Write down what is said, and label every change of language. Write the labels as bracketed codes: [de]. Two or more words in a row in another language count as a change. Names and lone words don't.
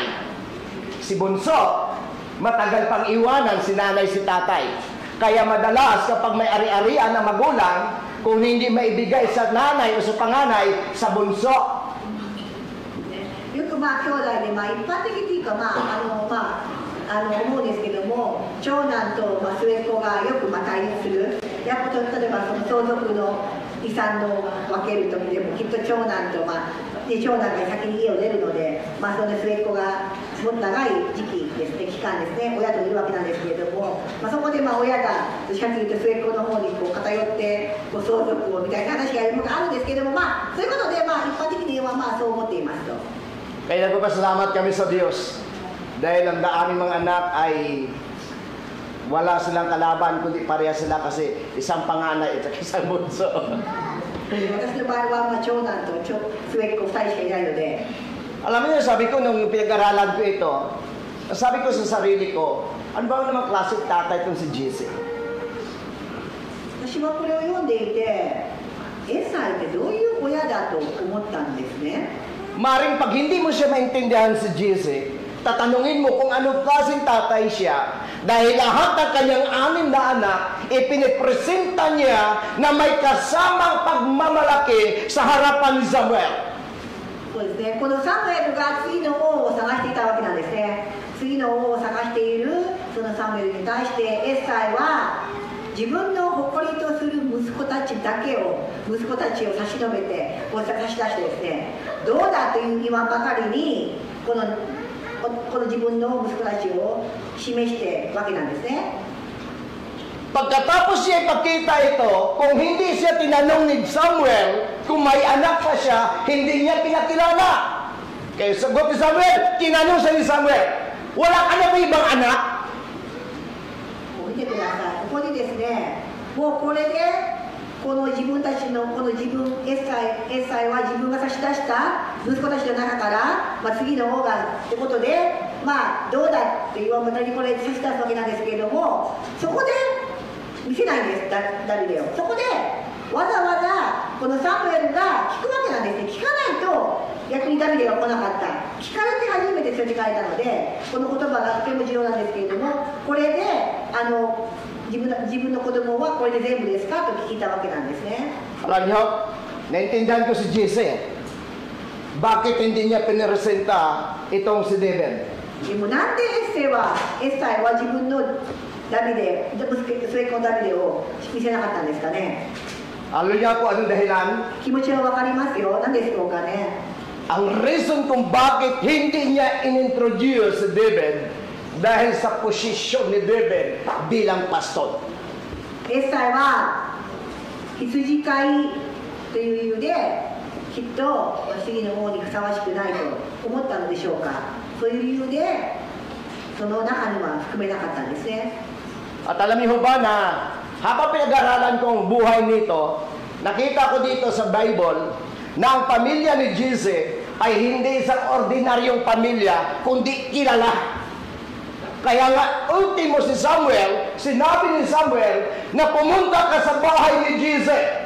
[tl] Si bunso, matagal pang iwanan si nanay si tatay. Kaya madalas kapag may ari-arian ng magulang, kung hindi maibigay sa nanay o sa panganay, sa bunso. [ja] よく兄弟で一般的っていうか思うんですけども、長男と末っ子がよく対立する。例えばその相続の遺産の分ける時でもきっと長男と長男が先に家を出るので、その末っ子がもっと長い時期ですね、期間ですね、親といるわけなんですけれども、そこで親がどっちかというと末っ子の方に偏って相続をみたいな話があるんですけれども、そういうことで一般的にはそう思っていますと。 [tl] Kaya nagpapasalamat kami sa Diyos dahil ang aming mga anak ay wala silang kalaban kundi pareha sila kasi isang panganay at isang bunso. [ja] 私の場合は長男と末っ子2人しかいないので。 [tl] Alam niyo, sabi ko nung pinag-aralan ko ito, sabi ko sa sarili ko, ano ba naman klaseng tatay itong si Jesse? [ja] 私はこれを読んでいて、エサイってどういう親だと思ったんですね。 [tl] Maring pag hindi mo siya maintindihan si Jesse, tatanungin mo kung anong klaseng tatay siya dahil lahat ng kanyang 6 na anak, ipinipresenta niya na may kasamang pagmamalaki sa harapan ni Samuel. [ja] そうですね、このサムエルが次の王を探していたわけなんですね。次の王を探しているそのサムエルに対してエッサイは自分の誇りとする息子たちを差し伸べて差し出してですね、どうだという言わんばかりにこの自分の息子たちを示してわけなんですね。 [tl] Pagkatapos siya ipakita ito, kung hindi siya tinanong ni Samuel kung may anak pa siya, hindi niya pinakilala. Kaya sagot ni Samuel, tinanong siya ni Samuel, wala ka na ba ibang anak? [ja] 見てください。ここにですね、もうこれでこの自分たちのエッサイは自分が差し出した息子たちの中から、次の王がってことで、どうだって言わんばかりにこれ差し出すわけなんですけれども、そこで見せないんです、ダビデを。そこでわざわざこのサムエルが聞くわけなんですね。聞かないと逆にダビデが来なかった。聞かれて初めて連れてかれたので、この言葉がとても重要なんですけれども、これで自分の子供はこれで全部ですかと聞いたわけなんですね。 [tl] Alam niyo, naintindihan ko si Jesse. Bakit hindi niya piniresenta itong si David? [ja] でもなんでエッサイは自分のダビデ、末っ子のダビデを見せなかったんですかね。 [tl] Alam niya kung anong dahilan? [ja] 気持ちはわかりますよ。なんでしょうかね。 [tl] Ang reason kung bakit hindi niya inintroduce si David dahil sa posisyon ni David bilang pastor. [ja] エッサイは羊飼いという理由できっと次の王にふさわしくないと思ったのでしょうか。そういう理由でその中には含めなかったんですね。 [tl] At alam niyo ba na habang pinag-aralan kong buhay nito, nakita ko dito sa Bible na ang pamilya ni Jesse ay hindi isang ordinaryong pamilya, kundi kilala. Kaya nga, ultimo si Samuel, sinabi ni Samuel na pumunta ka sa bahay ni Jesse.